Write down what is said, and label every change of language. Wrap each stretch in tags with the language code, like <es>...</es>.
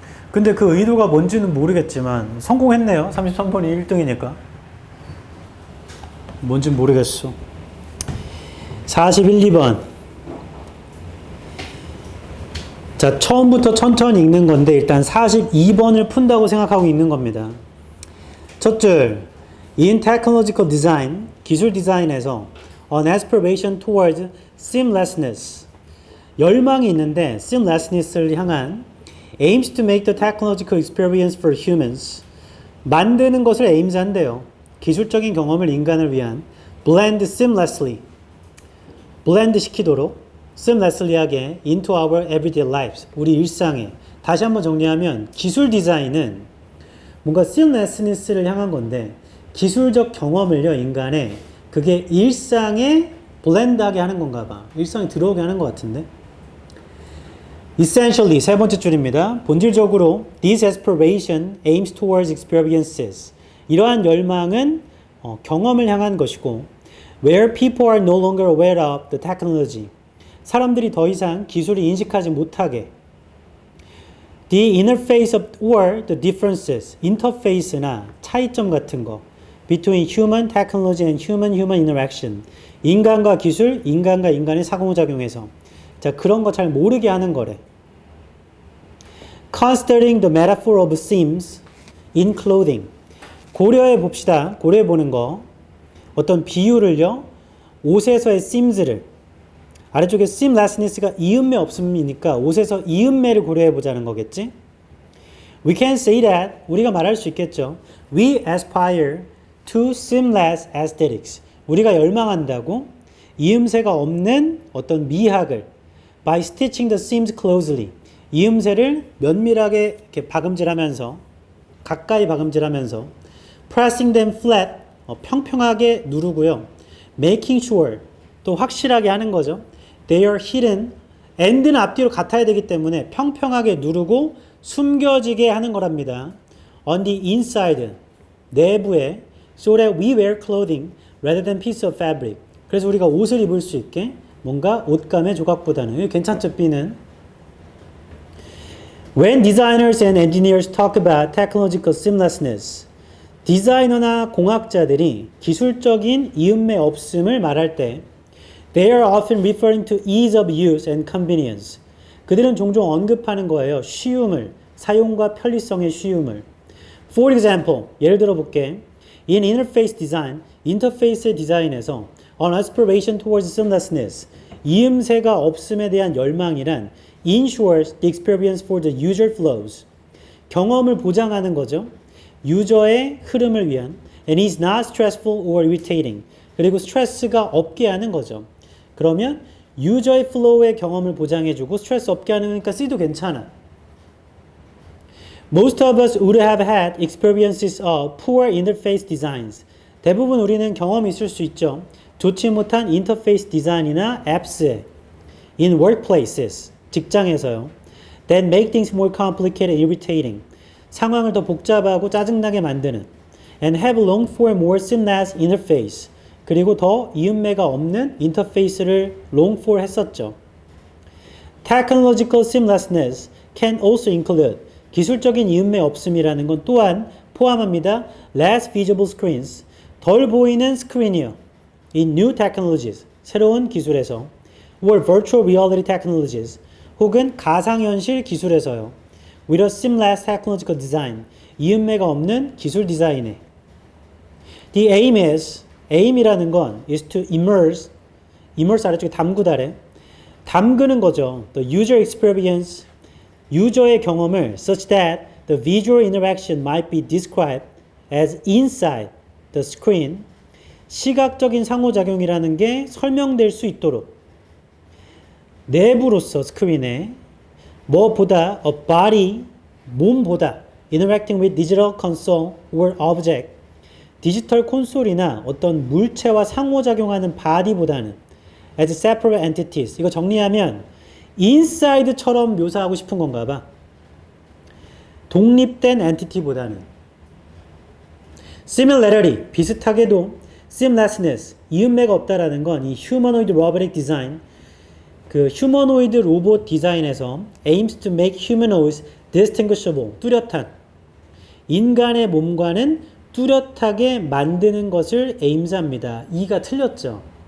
<ko>근데 그 의도가 뭔지는 모르겠지만 성공했네요. 33번이 1등이니까. 뭔진 모르겠어. 41, 2번. 자, 처음부터 천천히 읽는 건데 일단 42번을 푼다고 생각하고 읽는 겁니다. 첫 줄.</ko> <en>In technological design,</en> <ko>기술 디자인에서</ko> <en>an aspiration towards seamlessness.</en> <ko>열망이 있는데</ko> <en>seamlessness를 향한 aims to make the technological experience for humans.</en> <ko>만드는 것을 aims 한대요. 기술적인 경험을 인간을 위한</ko> <en>blend seamlessly. blend</en> <ko>시키도록</ko> <en>seamlessly하게 into our everyday lives.</en> <ko>우리 일상에. 다시 한번 정리하면 기술 디자인은 뭔가 seamlessness를 향한 건데 기술적 경험을요, 인간의 그게 일상에 블렌드하게 하는 건가 봐. 일상에 들어오게 하는 것 같은데. Essentially 세 번째 줄입니다. 본질적으로</ko> <en>this aspiration aims towards experiences.</en> <ko>이러한 열망은 경험을 향한 것이고</ko> <en>where people are no longer aware of the technology.</en> <ko>사람들이 더 이상 기술을 인식하지 못하게</ko> <en>the interface of or the differences,</en> <ko>인터페이스나 차이점 같은 거</ko> <en>between human technology and human interaction.</en> <ko>인간과 기술, 인간과 인간의 상호작용에서 자, 그런 거 잘 모르게 하는 거래.</ko> <en>Considering the metaphor of seams in clothing.</en> <ko>고려해 봅시다. 고려해 보는 거. 어떤 비유를요. 옷에서의 seams를 아래쪽에 seamlessness가 이음매 없음이니까 옷에서 이음매를 고려해 보자는 거겠지?</ko> <en>We can say that</en> <ko>우리가 말할 수 있겠죠.</ko> <en>We aspire to seamless aesthetics.</en> <ko>우리가 열망한다고 이음새가 없는 어떤 미학을</ko> <en>by stitching the seams closely.</en> <ko>이음새를 면밀하게 이렇게 박음질하면서 가까이 박음질하면서</ko> <en>pressing them flat</en> <ko>평평하게 누르고요.</ko> <en>making sure</en> <ko>또 확실하게 하는 거죠.</ko> <en>They are hidden.</en> <ko>end는 앞뒤로 같아야 되기 때문에 평평하게 누르고 숨겨지게 하는 거랍니다.</ko> <en>On the inside</en> <ko>내부에</ko> <en>so that we wear clothing rather than piece of fabric.</en> <ko>그래서 우리가 옷을 입을 수 있게 뭔가 옷감의 조각보다는 괜찮죠, B는.</ko> <en>When designers and engineers talk about technological seamlessness,</en> <ko>디자이너나 공학자들이 기술적인 이음매 없음을 말할 때</ko> <en>they are often referring to ease of use and convenience.</en> <ko>그들은 종종 언급하는 거예요. 쉬움을, 사용과 편리성의 쉬움을.</ko> <en>For example,</en> <ko>예를 들어 볼게.</ko> <en>In interface design,</en> <ko>인터페이스 디자인에서</ko> <en>an aspiration towards seamlessness,</en> <ko>이음새가 없음에 대한 열망이란</ko> <en>ensures the experience for the user flows.</en> <ko>경험을 보장하는 거죠. 유저의 흐름을 위한</ko> <en>and is not stressful or irritating.</en> <ko>그리고 스트레스가 없게 하는 거죠. 그러면 유저의 플로우의 경험을 보장해주고 스트레스 없게 하는 거니까 C도 괜찮아.</ko> <en>Most of us would have had experiences of poor interface designs.</en> <ko>대부분 우리는 경험이 있을 수 있죠. 좋지 못한 인터페이스 디자인이나 앱스에</ko> <en>in workplaces,</en> <ko>직장에서요.</ko> <en>That make things more complicated and irritating.</en> <ko>상황을 더 복잡하고 짜증나게 만드는</ko> <en>and have longed for a more seamless interface.</en> <ko>그리고 더 이음매가 없는 인터페이스를 long for 했었죠.</ko> <en>Technological seamlessness can also include</en> <ko>기술적인 이음매 없음이라는 건 또한 포함합니다.</ko> <en>Less visible screens,</en> <ko>덜 보이는 스크린이요.</ko> <en>In new technologies,</en> <ko>새로운 기술에서</ko> <en>or virtual reality technologies,</en> <ko>혹은 가상현실 기술에서요.</ko> <en>With a seamless technological design,</en> <ko>이음매가 없는 기술 디자인에</ko> <en>The aim is aim이라는 건 is to immerse</en> <ko>아래쪽에 담그다래 담그는 거죠.</ko> <en>The user experience</en> <ko>유저의 경험을</ko> <en>such that the visual interaction might be described as inside the screen</en> <ko>시각적인 상호작용이라는 게 설명될 수 있도록 내부로서 스크린에 뭐보다</ko> <en>a body</en> <ko>몸보다</ko> <en>interacting with digital console or object</en> <ko>디지털 콘솔이나 어떤 물체와 상호작용하는 바디보다는</ko> <en>as separate entities.</en> <ko>이거 정리하면 inside처럼 묘사하고 싶은 건가 봐. 독립된 엔티티보다는</ko> <en>similarity,</en> <ko>비슷하게도 seamlessness, 이음매가 없다라는 건 이 humanoid robotic design, 그 휴머노이드 로봇 디자인에서</ko> <en>aims to make humanoids distinguishable,</en> <ko>뚜렷한 인간의 몸과는 뚜렷하게 만드는 것을 aims합니다. E가 틀렸죠.</ko>